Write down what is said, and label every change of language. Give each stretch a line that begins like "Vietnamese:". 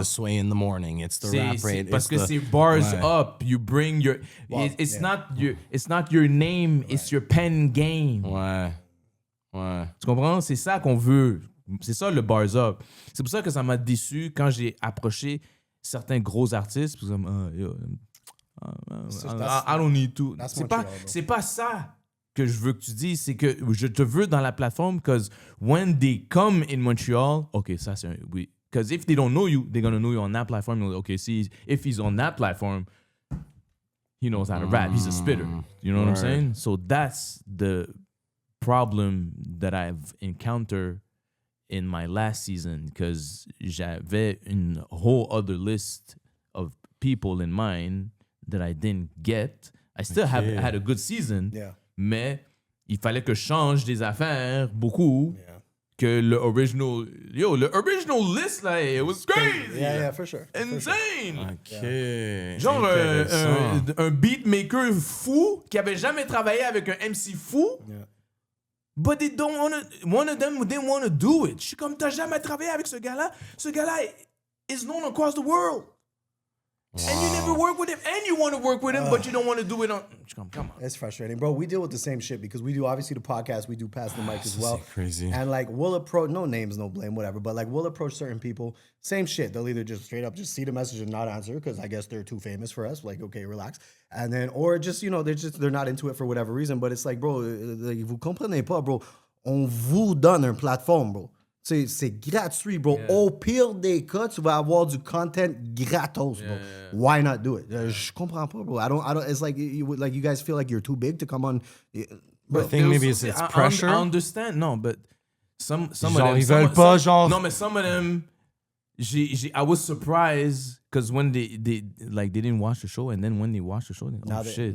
English: It's the Sway in the Morning. It's the rap rate.
French: Parce que c'est Barz Up.
English: You bring your... It's not your name, it's your pen game.
French: Ouais. Tu comprends? C'est ça qu'on veut. C'est ça le Barz Up. C'est pour ça que ça m'a déçu quand j'ai approché certains gros artistes. Parce que,
English: I don't need to.
French: C'est pas ça que je veux que tu dises. C'est que je te veux dans la plateforme
English: because when they come in Montreal,
French: OK, ça c'est un... Oui.
English: Because if they don't know you, they're going to know you on that platform. Like, okay, see, if he's on that platform, he knows how to rap. He's a spitter. You know what I'm saying? So that's the problem that I've encountered in my last season because
French: j'avais une
English: whole other list of people in mind that I didn't get. I still had a good season,
French: mais il fallait que je change des affaires beaucoup. Que le
English: original list, là, it was crazy. Yeah, for sure. Insane. OK.
French: Genre un beatmaker fou qui avait jamais travaillé avec un MC fou.
English: But they don't one of them didn't want to do it.
French: Je suis comme, t'as jamais travaillé avec ce gars-là? Ce gars-là
English: is known across the world. Wow. And you never work with him, and you want to work with him, but you don't want to do it on... Come on. It's frustrating. Bro, we deal with the same shit because we do, obviously, the podcast, we do Pass the Mic as well. Crazy. And, like, we'll approach, no names, no blame, whatever, but, like, we'll approach certain people, same shit. They'll either just straight up just see the message and not answer because I guess they're too famous for us. Like, okay, relax. And then, or just, you know, they're not into it for whatever reason, but it's like, bro, like,
French: vous comprenez pas,
English: bro.
French: On vous donne une plateforme, bro. C'est gratuit, bro. Yeah. Au pire des cas, tu vas avoir du content gratos, bro.
English: Why not do it?
French: Je comprends pas,
English: bro. I don't. It's like you guys feel like you're too big to come on. But I think maybe it's pressure. I understand. No, but some of them.
French: Ils veulent pas, genre.
English: No, but some of them. I was surprised because when they didn't watch the show, and then when they watched the show, shit.